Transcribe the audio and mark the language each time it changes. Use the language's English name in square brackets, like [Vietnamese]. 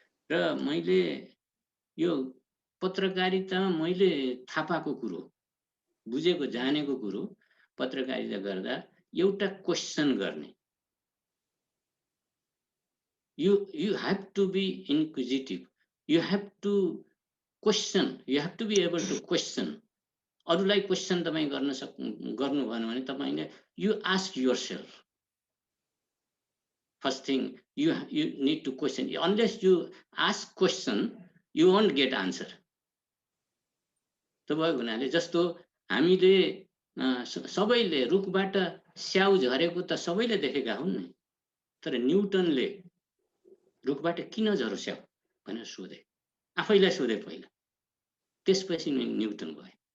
[Nepali] र मैले यो पत्रकारितामा मैले थाहा पाएको कुरो, बुझेको जानेको कुरो पत्रकारिता गर्दा एउटा क्वेसन गर्ने, [English] you have to be inquisitive, you have to question, you have to be able to question. [Nepali] अरूलाई क्वेसन तपाईँ गर्नु भएन भने तपाईले [English] you ask yourself. First thing, you need to question. Unless you ask question, you won't get answer. [Nepali] त्यो भएको हुनाले जस्तो हामीले सबैले रुखबाट स्याउ झरेको त सबैले देखेका हुन् नि, तर न्युटनले रुखबाट किन झर्यो स्याउ भनेर सोधे, आफैलाई सोधे पहिला, त्यसपछि न्युटन भए।